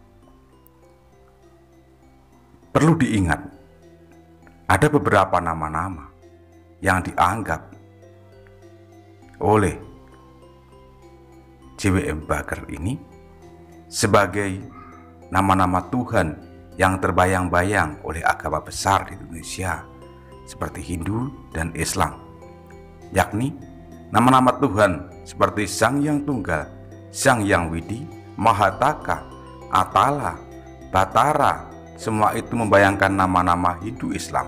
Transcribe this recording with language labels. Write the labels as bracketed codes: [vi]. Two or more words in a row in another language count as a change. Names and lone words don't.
[id] Perlu diingat, ada beberapa nama-nama yang dianggap oleh J.W.M. Baker ini sebagai nama-nama Tuhan yang terbayang-bayang oleh agama besar di Indonesia seperti Hindu dan Islam, yakni nama-nama Tuhan seperti Sang Hyang Tunggal, Sang Hyang Widi, Mahataka, Atala, Batara. Semua itu membayangkan nama-nama Hindu Islam.